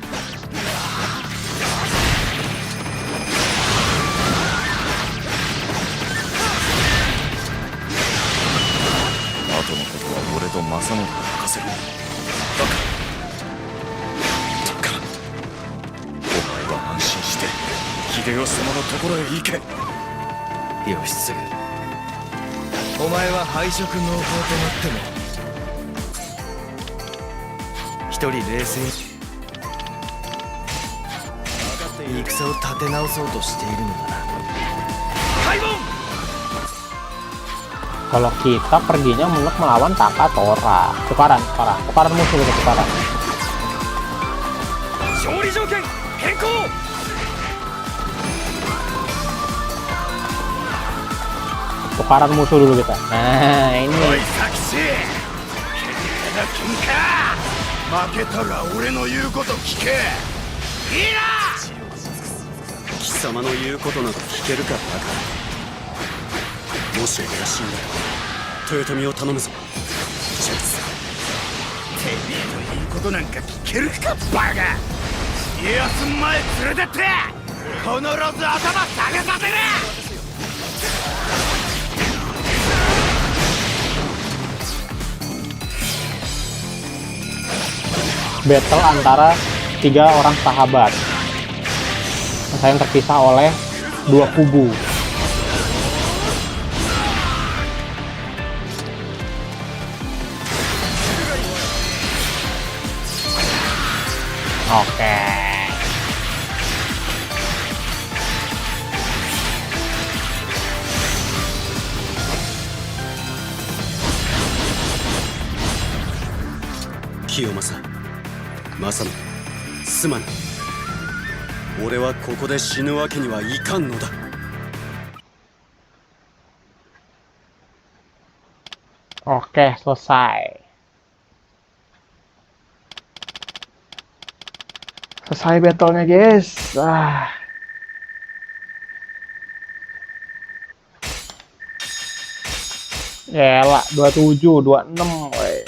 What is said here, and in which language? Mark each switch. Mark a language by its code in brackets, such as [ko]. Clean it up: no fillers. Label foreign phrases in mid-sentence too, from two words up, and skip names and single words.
[ja] あとのことは俺と正信に任せろだからお前は安心して秀吉様のところへ行け義継お前は敗色濃厚となっても一人冷静に戦を立て直そうとしているのだな開門 [id] Kalau kita perginya menurut melawan Takatora. Tukaran musuh gitu, tukaran. [ja] 勝利条件変更 [id] Tukaran musuh dulu kita. Nah, [ja] おい [id] ini. [ja] 佐吉喧嘩だ喧嘩負けたら俺の言うこと聞けいいな貴様の言うことなど聞けるかバカもし俺が死んだら豊臣を頼むぞジャズてめえの言うことなんか聞けるかバカ家康前連れてって必ず頭下げさせる [id] Battle antara 3 orang sahabat. Yang terpisah oleh 2 kubu. Oke. [ja] 清正正信すまぬ俺はここで死ぬわけにはいかんのだ [id] Oke, selesai. Selesai battle-nya, guys. Gila, 27, 26. Woy.